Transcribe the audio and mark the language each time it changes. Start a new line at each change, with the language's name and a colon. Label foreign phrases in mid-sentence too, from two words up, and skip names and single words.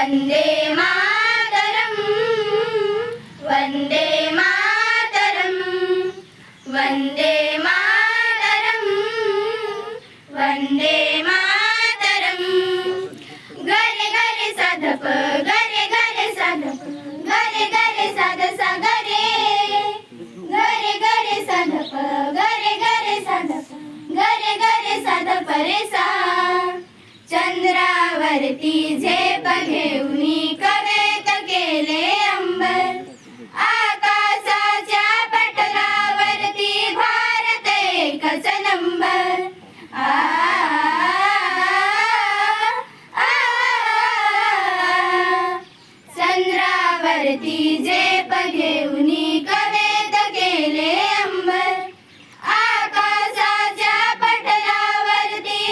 Sanskrit: वंदे मातरम वंदे मातरम वंदे मातरम वंदे मातरम गरे गरे साधप गरे गरे साधप गरे गरे साध सा गरे गरे गरे साधप गरे गरे साधप गरे गरे साधप रे सा
Marathi: चंद्रावरती झेप घेऊनी कवेत केले अंबर आकाशाच्या पटलावरती भारत एकच नंबर चंद्रावरती झेप घेऊनी कवेत केले अंबर आकाशाच्या पटलावरती